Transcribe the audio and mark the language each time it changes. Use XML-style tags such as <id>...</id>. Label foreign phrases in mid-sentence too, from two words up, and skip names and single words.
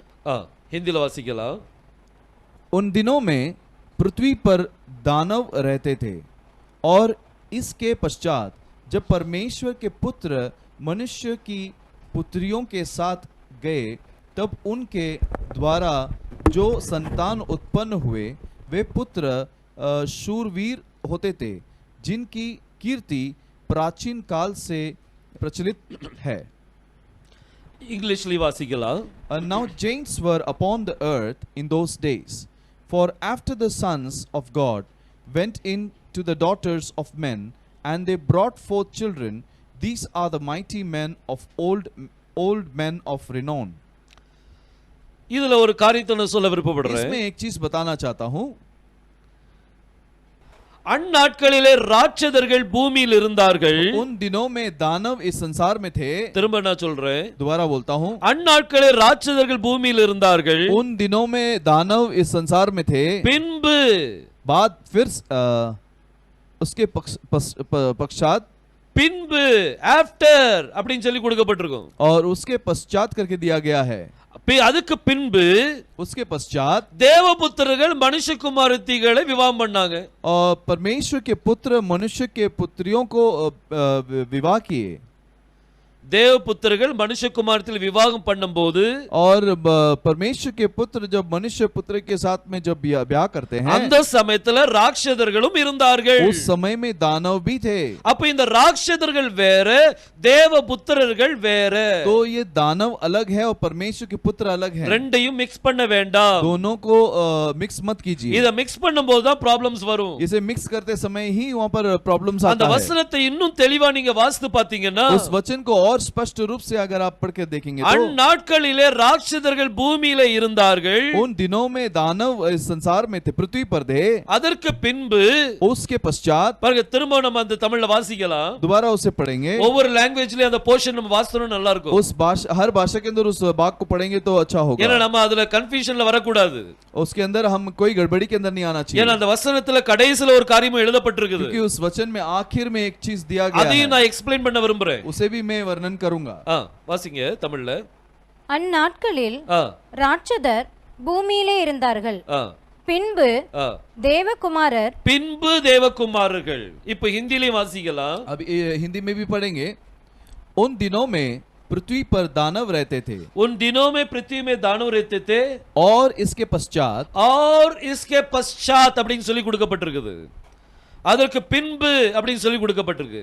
<ta>ஹிந்தி வாசிக்கலா।</ta> <hi>उन दिनों में पृथ्वी पर दानव रहते थे और इसके पश्चात जब परमेश्वर के पुत्र मनुष्य की पुत्रियों के साथ गए तब उनके द्वारा जो संतान उत्पन्न हुए वे पुत्र शूरवीर होते थे जिनकी कीर्ति प्राचीन काल से प्रचलित है.</hi> <ta>இங்கிலீஷ்ல வாசிக்கலாம்.</ta> <en>Now giants were upon the earth in those days, for after the sons of God went in to the daughters of men, and they brought forth children, these are the mighty men of old men of renown.</en> <ta>இதுல ஒரு காரியத்தை நான் சொல்ல விருப்பப்படுறேன்.</ta> <hi>इसमें एक चीज बताना चाहता हूं.</hi> <ta>அந்நாட்களிலே ராட்சதர்கள் பூமியில் இருந்தார்கள்.</ta> <hi>उन दिनों में दानव इस संसार में थे.</hi> <ta>திரும்ப நான் சொல்றேன்,</ta> <hi>दोबारा बोलता हूं.</hi> <ta>அந்நாட்களிலே ராட்சதர்கள் பூமியில் இருந்தார்கள்.</ta> <hi>उन दिनों में दानव इस संसार में थे.</hi> <ta>பின்பு</ta> <hi>बाद फिर उसके पश्चात</hi> <ta>பின்பு ஆஃப்டர் அப்படின்னு சொல்லி கொடுக்கப்பட்டிருக்கும்.</ta> <hi>और उसके पश्चात करके दिया गया है.</hi> <ta>அதுக்கு பின்பு</ta> <hi>उसके पश्चात</hi> <ta>தேவபுத்திரர்கள் மனுஷகுமாரத்திகளை விவாகம் பண்ணாங்க.</ta> <hi>और परमेश्वर के पुत्र मनुष्य के पुत्रियों को विवाह किए.</hi> <ta>தேவபுத்திரர்கள் மனுஷகுமாரத்தில் விவாகம் பண்ணும்போது</ta> <hi>और परमेश्वर के पुत्र जब मनुष्य पुत्र के साथ में जब ब्याह करते हैं,</hi> <ta>அந்த சமயத்துல ராட்சதர்களும் இருந்தார்கள்.</ta> <hi>उस समय में दानव भी थे.</hi> <ta>அப்ப இந்த ராட்சதர்கள் வேற, தேவபுத்திரர்கள் வேற.</ta> <hi>तो ये दानव अलग है और परमेश्वर के पुत्र अलग है.</hi> <ta>ரெண்டையும் மிக்ஸ் பண்ண வேண்டாம்.</ta> <hi>दोनों को मिक्स मत कीजिए.</hi> <ta>இத மிக்ஸ் பண்ணும்போது தான் ப்ராப்ளம்ஸ் வரும்.</ta> <hi>इसे मिक्स करते समय ही वहां पर प्रॉब्लम्स आता है.</hi> <ta>அந்த வசனத்தை இன்னும் தெளிவா நீங்க வாசித்து பாத்தீங்கன்னா,</ta> <hi>उस वचन को और स्पष्ट रूप से अगर आप पढ़ के देखेंगे तो</hi> <ta>அந்நாட்களிலே ராட்சதர்கள் பூமியிலே இருந்தார்கள்.</ta> <hi>उन दिनों में दानव इस संसार में थे, पृथ्वी पर थे.</hi> <ta>அதற்கு பின்பு</ta> <hi>उसके पश्चात</hi> <ta>பாருங்க, திரும்ப நம்ம அந்த தமிழ்ல வாசிக்கலாம்.</ta> <hi>दोबारा उसे पढ़ेंगे.</hi> <ta>ஒவ்வொரு லாங்குவேஜ்லயும் அந்த போர்ஷன் நம்ம வாசிச்சோம்னா நல்லா இருக்கும்.</ta> <hi>उस भाषा हर भाषा के अंदर उस भाग को पढ़ेंगे तो अच्छा होगा.</hi> <ta>ஏன்னா நம்ம அதுல கன்ஃபியூஷன்ல வரக்கூடாது.</ta> <hi>उसके अंदर हम कोई गड़बड़ी के अंदर नहीं आना चाहिए.</hi> <ta>ஏன்னா அந்த வசனத்துல கடைசில ஒரு காரியம் எழுதப்பட்டிருக்குது.</ta> <hi>क्योंकि उस वचन में आखिर में एक चीज दिया गया है.</hi> <ta>அதையும் நான் எக்ஸ்பிளைன் பண்ண விரும்புறேன்.</ta> <hi>उसे भी मैं वर्णन करूंगा.</hi> <ta>வாசிங்க தமிழ்ல. அந்நாட்களில் ராட்சதர் பூமியிலே இருந்தார்கள். பின்பு தேவகுமாரர் இப்ப ஹிந்திலயும் வாசிக்கலாம்.</ta> <hi>अब हिंदी में भी पढ़ेंगे. उन दिनों में पृथ्वी पर दानव रहते थे. उन दिनों में पृथ्वी में दानव रहते थे. और इसके पश्चात</hi> <ta>அப்படின்னு சொல்லி கொடுக்கப்பட்டிருக்குது. அதற்கு பின்பு அப்படின்னு சொல்லி கொடுக்கப்பட்டிருக்கு.</ta>